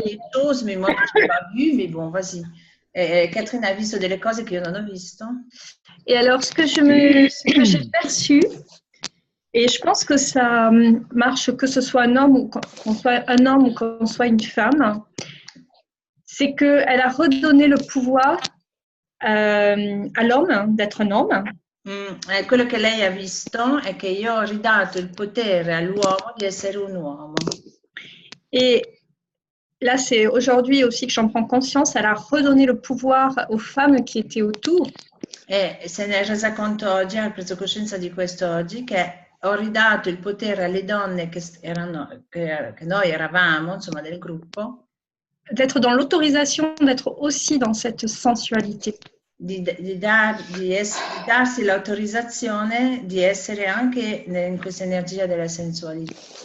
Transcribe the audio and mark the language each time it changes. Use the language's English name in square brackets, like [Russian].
[French] des choses, mais moi, je n'ai pas vu, mais bon, vas-y. [Italian] Catherine ha visto delle cose che io non ho visto. [French] Et alors, ce que j'ai perçu, et je pense que ça marche que ce soit un homme ou qu'on soit un homme ou qu'on soit une femme, c'est qu'elle a redonné le pouvoir à l'homme d'être un homme. [Italian] Quello che lei ha visto è che io ho ridato il potere all'uomo di essere un uomo. [French] Et là, c'est aujourd'hui aussi que j'en prends conscience, elle a redonné le pouvoir aux femmes qui étaient autour. [Italian] E se ne è resa conto oggi, ha preso coscienza di questo oggi, che ho ridato il potere alle donne che noi eravamo, insomma, del gruppo. [French] D'être dans l'autorisation, d'être aussi dans cette sensualité. [Italian] Di darsi l'autorizzazione di essere anche in questa energia della sensualità.